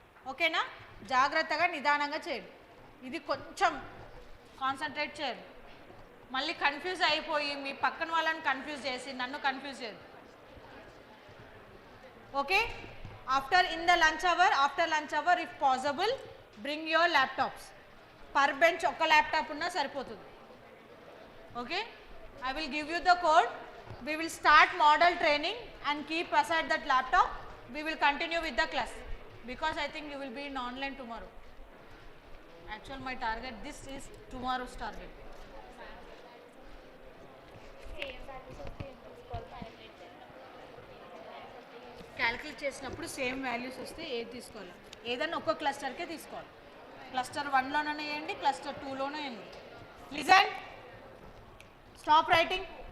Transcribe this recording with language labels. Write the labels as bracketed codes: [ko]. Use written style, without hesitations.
[te] ఓకేనా, జాగ్రత్తగా నిదానంగా చేయండి. ఇది కొంచెం కాన్సన్ట్రేట్ చేయండి. మళ్ళీ కన్ఫ్యూజ్ అయిపోయి మీ పక్కన వాళ్ళని కన్ఫ్యూజ్ చేసి నన్ను కన్ఫ్యూజ్ చేయదు. [en] Okay, after lunch hour if possible bring your laptops. [te] Per bench ఒక ల్యాప్టాప్ ఉన్నా సరిపోతుంది. [en] Okay, I will give you the code. We will start model training and keep aside that laptop. We will continue with the class because I think you will be in online tomorrow. Actually my target, this is tomorrow's target. [te] Calculate చేసినప్పుడు same values వస్తే ఏది తీసుకోవాలి, ఏదైనా ఒక్క క్లస్టర్కే తీసుకోవాలి. Cluster 1లోనే వేయండి, cluster 2లోనే వేయండి. [en] Listen, stop writing.